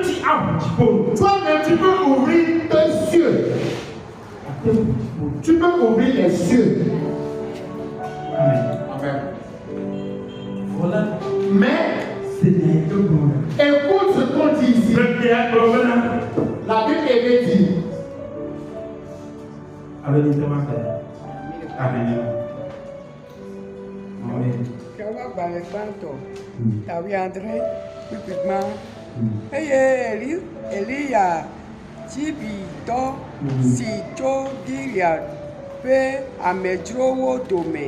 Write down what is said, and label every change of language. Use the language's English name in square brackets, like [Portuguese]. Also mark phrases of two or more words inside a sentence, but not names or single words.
[French] Toi-même, tu peux ouvrir tes yeux. Tu peux ouvrir les cieux. Amen. Amen. Voilà. Mais, écoute ce qu'on dit ici. La Bible est dit. Amen. Amen. Elia, Tibito, Sito, Gilead, Pe, Amedrowo, Dome,